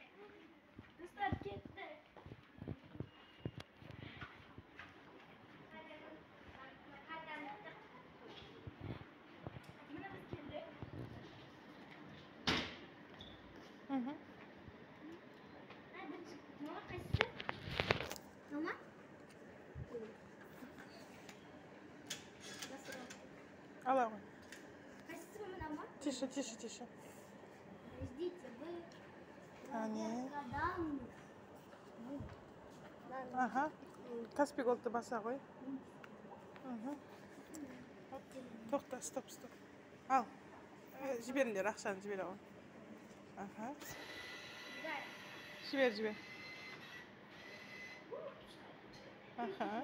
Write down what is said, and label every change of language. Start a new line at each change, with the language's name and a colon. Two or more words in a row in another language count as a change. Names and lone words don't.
Kazakh: Достар кетті. Міне біз келдік. Мама қайсысы? Мама? Ала ғой. Қайсысы мама?
Russian: Тише, тише, тише. Ждите, вы...
Kazakh: Не. Гадам. Ага. Каспий Голдты баса ғой. Тоқта, стоп. Ал. Жіберіңдер, ақшаны жібер ғой. Ага. Жібер. Ага.